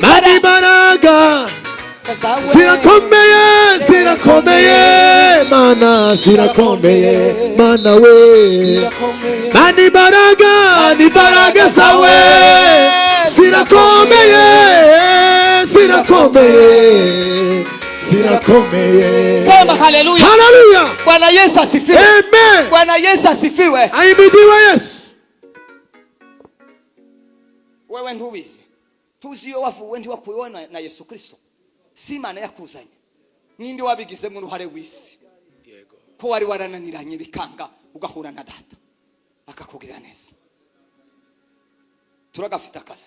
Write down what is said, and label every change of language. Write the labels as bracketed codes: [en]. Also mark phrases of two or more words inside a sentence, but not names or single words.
[rw] Mana imbaraga zirakomeye, zirakomeye. Mana zirakomeye, Mana we. Mana imbaraga zawe zirakomeye, zirakomeye, zirakomeye. [sw] Sema haleluya. Haleluya. Bwana Yesu asifiwe. Amen. Bwana Yesu asifiwe. Ahimidiwe Yesu. [rw] Wewe ntubizi. Tuzi yo wavuwe ndi wakuyeho na Yesu Kristo. Si Imana yakuzanye. Ninde wabigize mu ruhare w'isi? Yego. Ko wari warananiranye bikanga ugahura na data akakugirira neza. Turagafite akazi.